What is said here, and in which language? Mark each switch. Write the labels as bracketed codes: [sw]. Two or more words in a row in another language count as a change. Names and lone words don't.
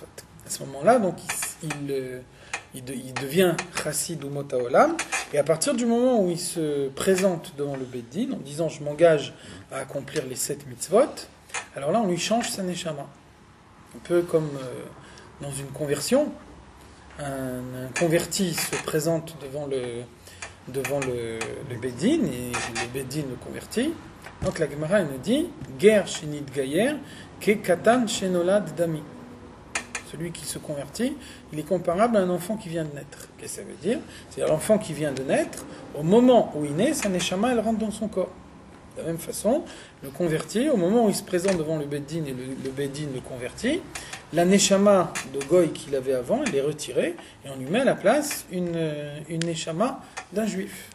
[fr] À ce moment-là, donc, il devient [he] חסיד אומות העולם, [fr] et à partir du moment où il se présente devant le Beddin, en disant « je m'engage à accomplir les 7 mitzvot », alors là, on lui change sa neshama. Un peu comme dans une conversion, un converti se présente devant le Beddin, et le Beddin le convertit. Donc la Gemara nous dit [he] גר שנתגייר כקטן שנולד דמי. [fr] Celui qui se convertit, il est comparable à un enfant qui vient de naître. Qu'est-ce que ça veut dire? C'est-à-dire l'enfant qui vient de naître, au moment où il naît, sa neshama elle rentre dans son corps. De la même façon, le converti, au moment où il se présente devant le Beddin et le Beddin le convertit, la neshama de Goy qu'il avait avant, elle est retirée et on lui met à la place une neshama d'un juif.